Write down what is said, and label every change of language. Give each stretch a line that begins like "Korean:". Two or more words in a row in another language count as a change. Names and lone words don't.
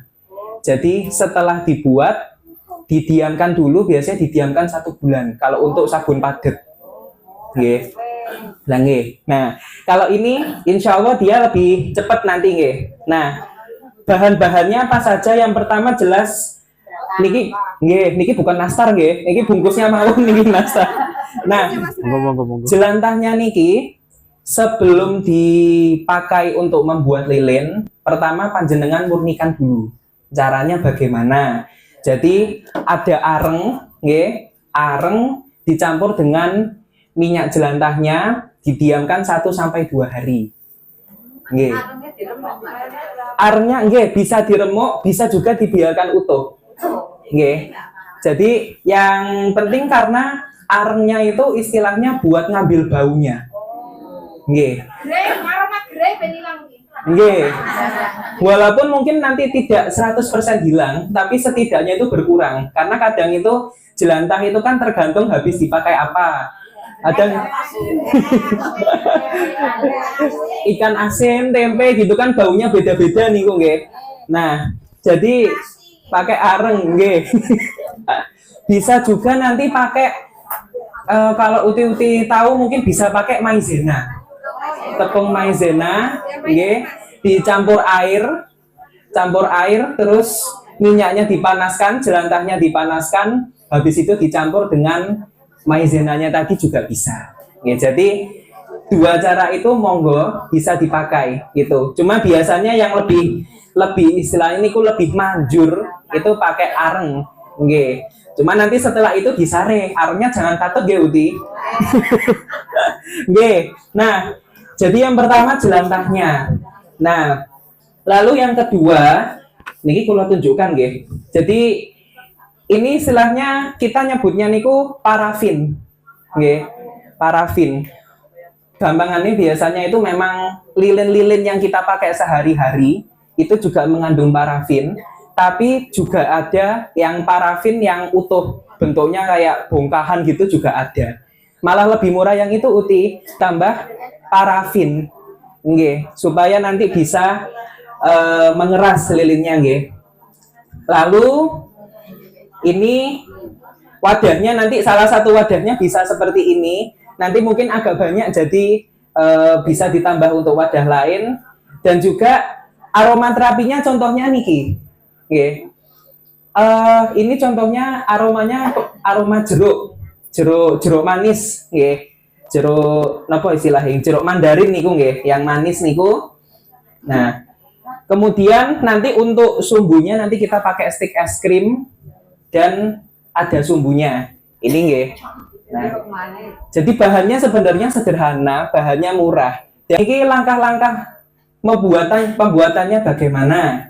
Indonesian: Jadi setelah dibuat didiamkan dulu, biasanya didiamkan 1 bulan kalau untuk sabun padat. Nggih. Nah, kalau ini
Arabic: insya Allah
Indonesian: dia lebih cepat nanti nggih. Nah, bahan-bahannya apa saja? Yang pertama jelas
Javanese: niki nggih, niki
Indonesian: bukan nastar nggih. Niki bungkusnya mau niki nastar. Nah, jelantahnya niki sebelum dipakai untuk membuat lilin, pertama panjenengan murnikan dulu. Caranya bagaimana? Jadi ada areng, nggih, areng dicampur dengan minyak jelantahnya, didiamkan 1 sampai 2 hari. Nggih. Arengnya nggih bisa diremuk, bisa juga dibiarkan utuh. Nggih. Jadi yang penting karena arengnya itu istilahnya buat ngambil baunya.
Javanese: Nggih. Nggih.
Indonesian: Walaupun mungkin nanti tidak 100% hilang, tapi setidaknya itu berkurang. Karena kadang itu jelantah itu kan tergantung habis dipakai apa. Ada ikan asin, tempe gitu kan baunya beda-beda nih kok nggih. Nah, jadi pakai areng nggih. Bisa juga nanti pakai kalau uti-uti tahu mungkin bisa pakai maizena. Tepung maizena, nggih, dicampur air, terus minyaknya dipanaskan, jelantahnya dipanaskan, habis itu dicampur dengan maizenanya tadi juga bisa. Ya, jadi 2 cara itu monggo bisa dipakai gitu. Cuma biasanya yang lebih istilah ini lebih manjur itu pakai areng, nggih. Cuma nanti setelah itu disare, arengnya jangan katut nggih Uti. Nggih. Nah, jadi yang pertama jelantahnya. Nah, lalu yang kedua,
Javanese: niki kula
Indonesian: tunjukkan nggih. Jadi ini istilahnya kita nyebutnya niku parafin. Nggih, parafin. Gampangannya biasanya itu memang lilin-lilin yang kita pakai sehari-hari itu juga mengandung parafin, tapi juga ada yang parafin yang utuh, bentuknya kayak bongkahan gitu juga ada. Malah lebih murah yang itu Uti, tambah parafin. Nggih, supaya nanti bisa mengeras lilinnya nggih. Lalu ini wadahnya, nanti salah satu wadahnya bisa seperti ini. Nanti mungkin agak banyak jadi bisa ditambah untuk wadah lain. Dan juga aromaterapinya contohnya niki. Nggih. Ini contohnya aromanya aroma jeruk manis nggih. Jeruk napa istilahnya? Jeruk mandarin
Javanese: niku nggih,
Indonesian: yang manis niku. Nah, kemudian nanti untuk sumbunya nanti kita pakai stik es krim dan ada sumbunya. Ini nggih. Nah, jadi bahannya sebenarnya sederhana, bahannya murah. Dan ini langkah-langkah pembuatannya bagaimana?